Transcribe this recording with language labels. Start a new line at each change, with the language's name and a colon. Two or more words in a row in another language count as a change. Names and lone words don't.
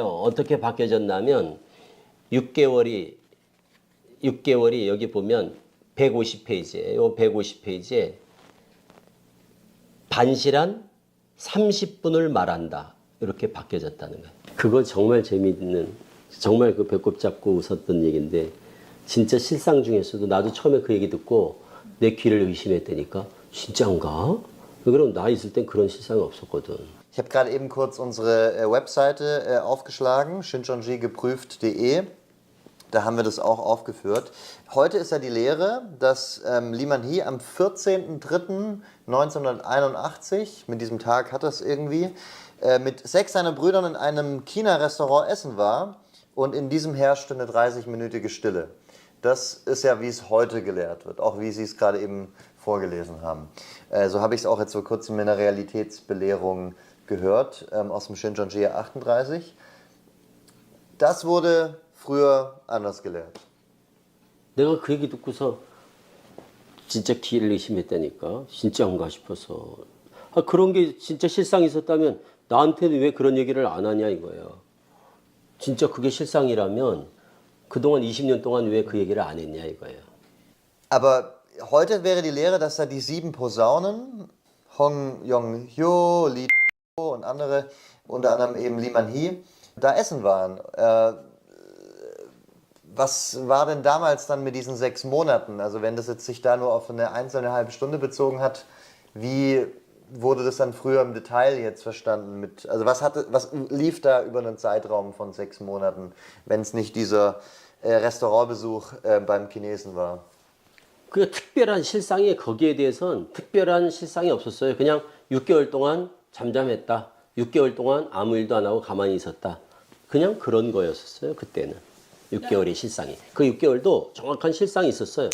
Korean: 어떻게 바뀌어졌냐면 6개월이 여기 보면 150페이지에 요 150페이지에 반시란 30분을 말한다. 이렇게 바뀌어졌다는 거예요. 그거 정말 재미있는, 정말 그 배꼽 잡고 웃었던 얘기인데, 진짜 실상 중에서도 나도 처음에 그 얘기 듣고 내 귀를 의심했다니까, 진짜인가? 그럼 나 있을 땐 그런 실상이 없었거든.
German: Ich habe gerade eben kurz unsere Webseite aufgeschlagen, shincheonji-geprüft.de. Da haben wir das auch aufgeführt. Heute ist ja die Lehre, dass Lee Man-hee am 14.03.1981, mit diesem Tag hat das irgendwie, mit 6 seiner Brüdern in einem China-Restaurant essen war und in diesem herrschte eine 30-minütige Stille. Das ist ja, wie es heute gelehrt wird, auch wie Sie es gerade eben vorgelesen haben. So habe ich es auch jetzt vor kurzem in der Realitätsbelehrung gehört, aus dem Shincheonji 38. Das wurde früher anders gelehrt.
Korean: 내가 그 얘기 듣고서 진짜 귀를 의심했다니까. 진짜인가 싶어서. 아, 그런 게 진짜 실상이 있었다면 나한테는 왜 그런 얘기를 안 하냐 이거예요. 진짜 그게 실상이라면 그동안 20년 동안 왜 그 얘기를 안 했냐 이거예요.
German: Aber heute wäre die Lehre, dass da die 7 Posaunen, Hong Yong-hyo, Lee und andere, unter anderem eben Lee Man-hee, da essen waren. Was war denn damals dann mit diesen 6 Monaten? Also wenn das jetzt sich da nur auf eine einzelne halbe Stunde bezogen hat, wie wurde das dann früher im Detail jetzt verstanden? Also was lief da über einen Zeitraum von 6 Monaten, wenn es nicht dieser Restaurantbesuch beim Chinesen war?
Korean: 그 특별한 실상이 거기에 대해서는 특별한 실상이 없었어요. 그냥 6개월 동안 잠잠했다. 6개월 동안 아무 일도 안 하고 가만히 있었다. 그냥 그런 거였었어요. 그때는. 6개월의 실상이. 그 6개월도 정확한 실상이 있었어요.